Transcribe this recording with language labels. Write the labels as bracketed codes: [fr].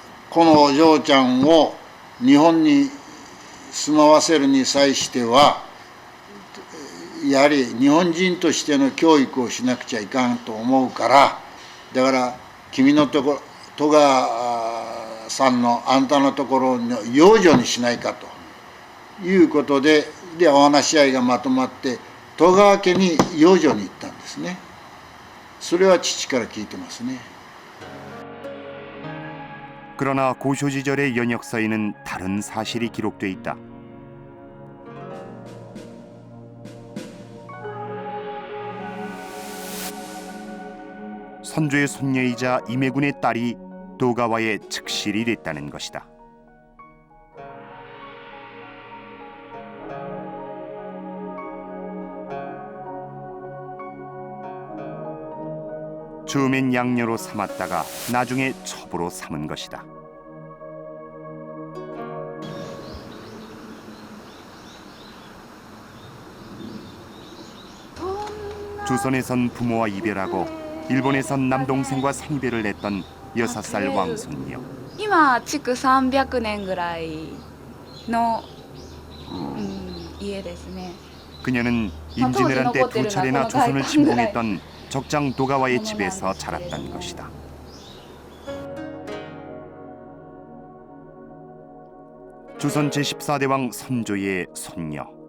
[ja] このお嬢ちゃんを日本に住まわせるに際してはやはり日本人としての教育をしなくちゃいかんと思うからだから君のところ戸川さんのあんたのところの養女にしないかということでお話し合いがまとまって戸川家に養女に行ったんですね。それは父から聞いてますね。 [ko] 그러나 고쇼지절의 연역서에는 다른 사실이 기록돼 있다. 선조의 손녀이자 임해군의 딸이 도가와의 측실이 됐다는 것이다. 처음엔 양녀로 삼았다가 나중에 첩으로 삼은 것이다. 조선에선 부모와 이별하고 일본에선 남동생과 생이별을 했던 6살 왕손녀. [ja] 今築300年ぐらいの家ですね. [ko] 그녀는 임진왜란 때 2차례나 조선을 침공했던 적장 도가와의 집에서 자랐던 것이다. 조선 제14대 왕 선조의 손녀.